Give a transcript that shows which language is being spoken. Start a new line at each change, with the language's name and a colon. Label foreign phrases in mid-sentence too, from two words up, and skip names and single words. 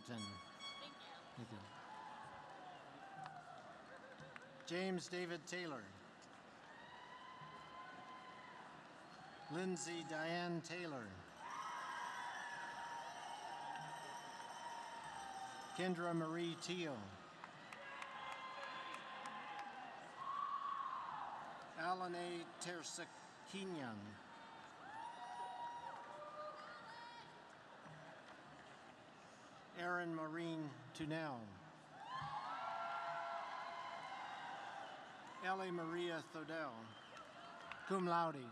English: Thank you. James David Taylor. Lindsay Diane Taylor. Kendra Marie Teal. Alan A. Tersakinyan. Erin Maureen Tunell. Ellie Maria Thodell, cum laude.